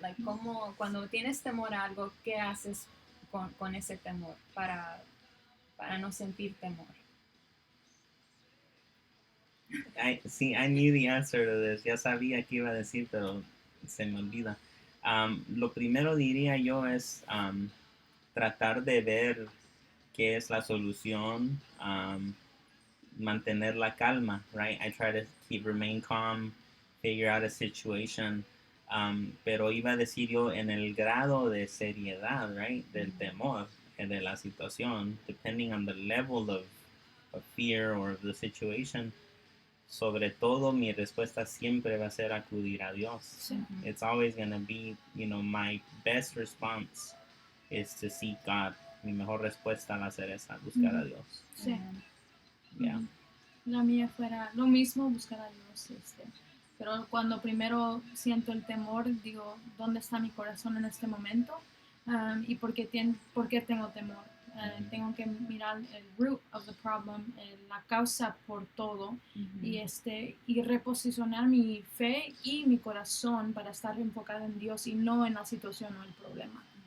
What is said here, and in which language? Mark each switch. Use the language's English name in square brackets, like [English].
[English] Like, [Spanish] ¿cómo, cuando tienes temor a algo, qué haces con ese temor para no sentir temor? [English] I knew the answer to this. [Spanish] Ya sabía que iba a decir, pero se me olvida. Lo primero diría yo es tratar de ver qué es la solución, mantener la calma, [English] right? I try to remain calm, figure out a situation. [Spanish] Pero iba a decir yo en el grado de seriedad, [English] right? [Spanish] Del temor, de la situación, [English] depending on the level of fear or of the situation. [Spanish] Sobre todo, mi respuesta siempre va a ser acudir a Dios. Sí. [English] It's always going to be, my best response is to seek God. [Spanish] Mi mejor respuesta va a ser esa, buscar a Dios. Sí. [English] Yeah. [Spanish] La mía fuera lo mismo, buscar a Dios. Pero cuando primero siento el temor, digo, ¿dónde está mi corazón en este momento? ¿Y por qué tengo temor? Tengo que mirar el [English] root of the problem, [Spanish] la causa por todo, y reposicionar mi fe y mi corazón para estar enfocado en Dios y no en la situación o el problema.